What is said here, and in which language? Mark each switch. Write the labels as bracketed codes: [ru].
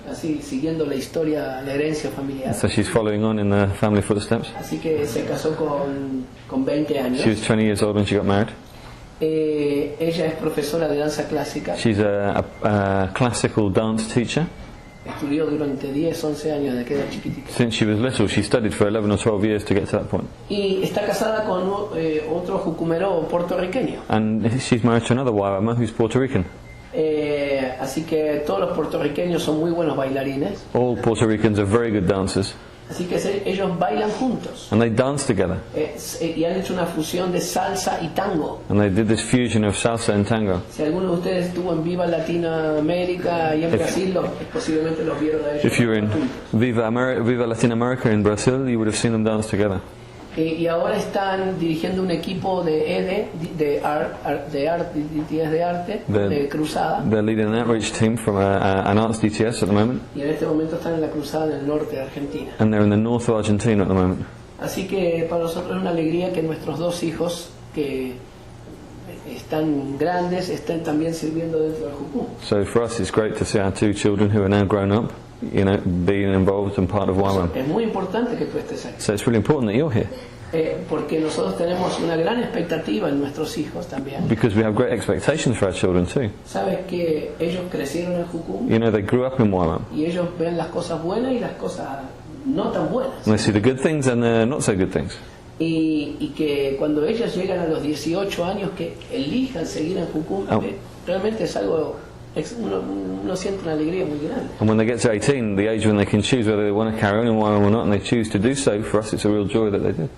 [es] así siguiendo la historia, la herencia familiar. [en] so she's following on in the family footsteps. [es] Así que se casó con 20 años. [en] She was 20 years old when she got married. [es] Ella es profesora de danza clásica, [en] She's a classical dance teacher. [es] estudió durante 10, 11 años desde que era chiquitita. [en] Since she was little, she studied for 11 or 12 years to get to that point. [es] Y está casada con otro jucumero puertorriqueño. [en] And she's married to another YWAMer who's Puerto Rican. [es] Así que todos los puertorriqueños son muy buenos bailarines. [en] All Puerto Ricans are very good dancers, [es] Así que ellos bailan juntos. [en] and they dance together. [es] Y han hecho una fusión de salsa y tango. [en] And they did this fusion of salsa and tango. [es] Si alguno de ustedes estuvo en Viva Latinoamérica y en Brasil, posiblemente los vieron a ellos. [en] If you're in [es] juntos. [en] Viva Latin America in Brazil, you would have seen them dance together. [es] Y ahora están dirigiendo un equipo de arte, de cruzada. [en] They're leading an outreach team from an arts DTS at the moment, [es] Y en este momento están en la cruzada del norte de Argentina. [en] and they're in the north of Argentina at the moment. [es] Así que para nosotros es una alegría que nuestros 2 hijos, que están grandes, estén también sirviendo dentro del Jucún. [en] So for us, it's great to see our 2 children who are now grown up, being involved and part of YWAM. [es] Es muy importante que tú estés aquí, [en] So it's really important that you're here, [es] porque nosotros tenemos una gran expectativa en nuestros hijos también. [en] because we have great expectations for our children too. [es] Sabes que ellos crecieron en Jucún [en] You know, they grew up in YWAM, [es] y ellos ven las cosas buenas y las cosas no tan buenas. [en] and they see the good things and the not so good things. [es] Y que cuando ellas llegan a los 18 años que elijan seguir en Jucún, realmente es algo, uno siente una alegría muy grande. [en] And when they get to 18, the age when they can choose whether they want to carry on in YWAM or not, and they choose to do so, for us it's a real joy that they do.